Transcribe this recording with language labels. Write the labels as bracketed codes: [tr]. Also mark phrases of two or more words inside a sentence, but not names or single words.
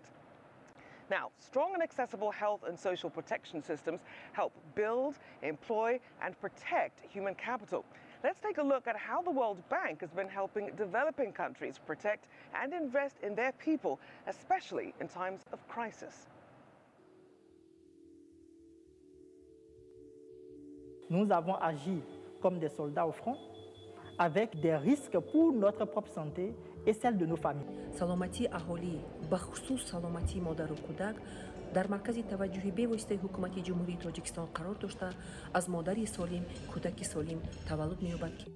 [en] Now, strong and accessible health and social protection systems help build, employ, and protect human capital. Let's take a look at how the World Bank has been helping developing countries protect and invest in their people, especially in times of crisis. [fr] Nous avons agi comme des soldats au front, avec des risques pour notre propre santé et celle de nos familles. [fa] سلامتی اهالی بخصوص سلامتی مادر و کودک در مرکز توجه بی‌واسطه حکومت جمهوری تاجیکستان قرار داشته از مادری سالم کودکی سالم تولد می‌یابد.